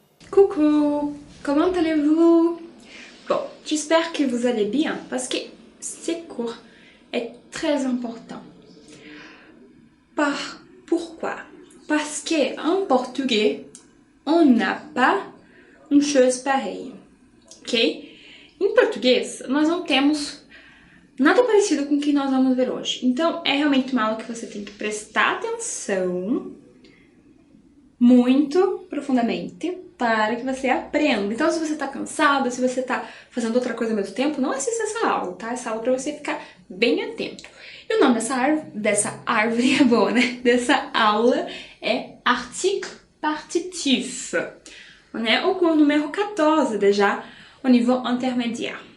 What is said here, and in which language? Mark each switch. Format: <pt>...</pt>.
<fr>Coucou, comment allez-vous? Bon, j'espère que vous allez bien parce que ce cours est très important. Pourquoi? Parce que en portugais, on n'a pas une chose pareille, ok?</fr> <pt>Em português, nós não temos nada parecido com o que nós vamos ver hoje. Então, é realmente uma aula que você tem que prestar atenção muito profundamente para que você aprenda. Então, se você tá cansado, se você tá fazendo outra coisa ao mesmo tempo, não assista essa aula, tá? Essa aula é pra você ficar bem atento. E o nome dessa árvore é boa, né? Dessa aula é article partitif.</pt> <fr>On est au cours número 14, déjà, au niveau intermédiaire.</fr>